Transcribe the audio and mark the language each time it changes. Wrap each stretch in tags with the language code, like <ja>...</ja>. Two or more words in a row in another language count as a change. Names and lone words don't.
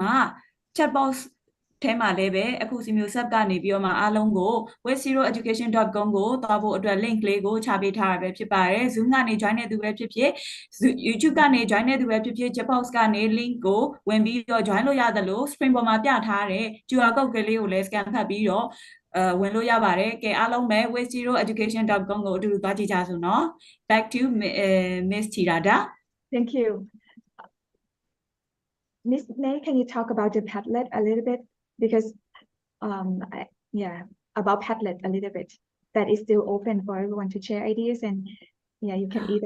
<en>chat box</en> <my>ထဲမှာလည်းပဲအခုစီမျိုး sub ကနေပြီးတော့မှအားလုံးကို wasteheroeducation.com ကိုသွားဖို့အတွက် link လေးကိုချပေးထားရပဲဖြစ်ပါတယ် Zoom ကနေ join တဲ့သူပဲဖြစ်ဖြစ် YouTube ကနေ join တဲ့သူပဲဖြစ်ဖြစ်</my> <en>chat box</en> <my>ကနေ link ကိုဝင်ပြီးတော့ join လို့ရတယ်လို့ screen ပေါ်မှာပြထားတဲ့</my> <en>QR code</en> <my>ကလေးကိုလည်း scan ဖတ်ပြီးတော့ဝင်လို့ရပါတယ်ကဲအားလုံးပဲ wasteheroeducation.com ကိုအတူတူသွားကြည့်ကြစို့နော်</my> <en>back to Miss Tirada Thank you. Ms. May, can you talk about the Padlet a little bit? Because, about Padlet a little bit. That is still open for everyone to share ideas and, you can either.</en>